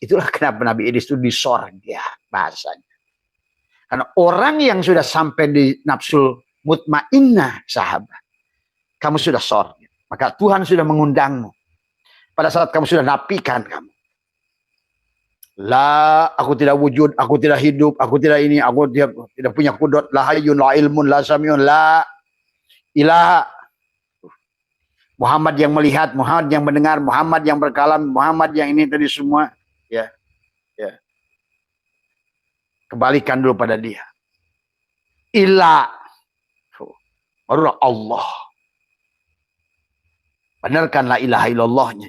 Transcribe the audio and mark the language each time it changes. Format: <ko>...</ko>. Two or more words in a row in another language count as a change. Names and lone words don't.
<id>Itulah kenapa Nabi Idris itu di sorga bahasanya. Karena orang yang sudah sampai di</id> <ar>النفس المطمئنة,</ar> <id>sahabat, kamu sudah sorga. Maka Tuhan sudah mengundangmu. Pada saat kamu sudah nafikan kamu. La, aku tidak wujud, aku tidak hidup, aku tidak ini, aku tidak punya kudrat,</id> <ar>لا حي، لا علم، لا سميع، لا إله.</ar> <id>Muhammad yang melihat, Muhammad yang mendengar, Muhammad yang berkalam, Muhammad yang ini tadi semua. Ya, ya. Kembalikan dulu pada dia. Ilah. Barulah Allah.</id> <ar>Benarkan لا إله إلا الله.</ar>